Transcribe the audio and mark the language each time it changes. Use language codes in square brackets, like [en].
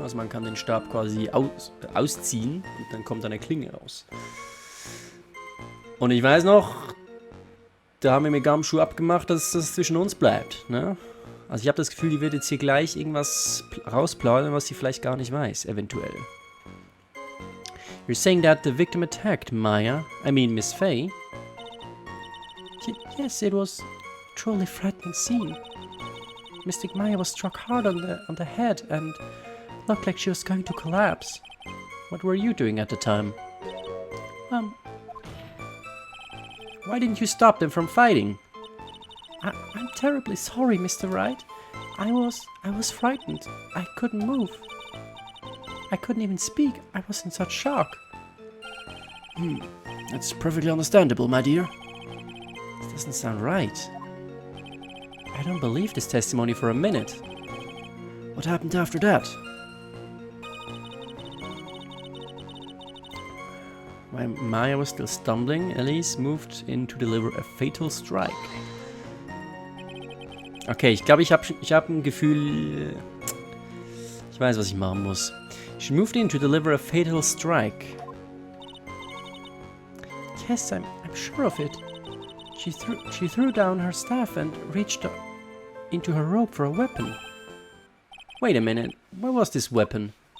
[de] Also man kann den Stab quasi ausziehen und dann kommt eine Klinge raus. Und ich weiß noch, da haben wir mit Gamschuh abgemacht, dass das zwischen uns bleibt. Ne? Also ich habe das Gefühl, die wird jetzt hier gleich irgendwas rausplaudern, was sie vielleicht gar nicht weiß, eventuell. [en] You're saying that the victim attacked Miss Faye? Yes, it was a truly frightening scene. Mystic Maya was struck hard on the head and looked like she was going to collapse. What were you doing at the time? Why didn't you stop them from fighting? I'm terribly sorry, Mr. Wright. I was frightened. I couldn't move. I couldn't even speak. I was in such shock. That's perfectly understandable, my dear. This doesn't sound right. I don't believe this testimony for a minute. What happened after that? While Maya was still stumbling, Elise moved in to deliver a fatal strike. [de] Okay, ich glaube, ich hab ein Gefühl... Ich weiß, was ich machen muss. [en] She moved in to deliver a fatal strike. Yes, I'm sure of it. She threw down her staff and reached into her robe for a weapon. Wait a minute, what was this weapon?